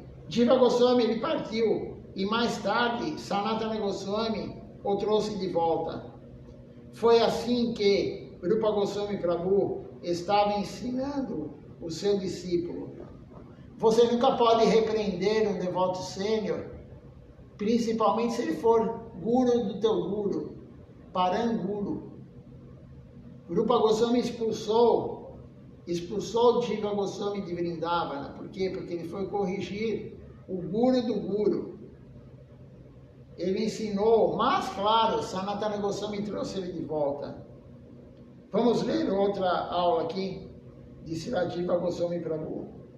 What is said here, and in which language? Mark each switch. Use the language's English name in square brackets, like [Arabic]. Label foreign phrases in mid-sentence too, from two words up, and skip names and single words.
[Portuguese] Jiva Goswami, ele partiu, e mais tarde, Sanatana Goswami o trouxe de volta. Foi assim que Rupa Goswami Prabhu estava ensinando o seu discípulo. Você nunca pode repreender um devoto sênior, principalmente se ele for guru do teu guru, paranguru. Rupa Goswami expulsou Jiva Goswami de Vrindavana. Por quê? Porque ele foi corrigir o guru do guru. Ele ensinou, mas claro, Sanatana Goswami trouxe ele de volta. Vamos ler outra aula aqui de Srila Jiva Goswami Prabhu.